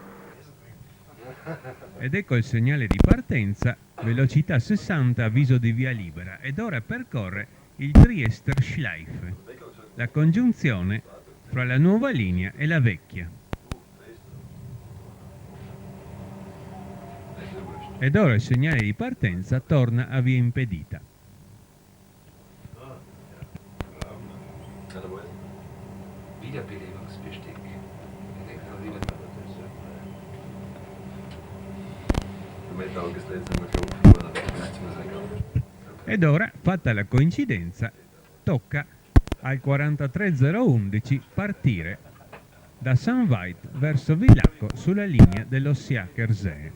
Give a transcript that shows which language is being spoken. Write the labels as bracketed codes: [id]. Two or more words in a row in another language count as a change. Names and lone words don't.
[it] Ed ecco il segnale di partenza, velocità 60, avviso di via libera, ed ora percorre il Triester Schleife, la congiunzione fra la nuova linea e la vecchia. Ed ora il segnale di partenza torna a via impedita. [de] Wiederbelebungsbesteck. Ich denke mal wieder. [it] Ed ora, fatta la coincidenza, tocca al 43011 partire da St. Veit verso Villacco sulla linea dell'Ossiachersee.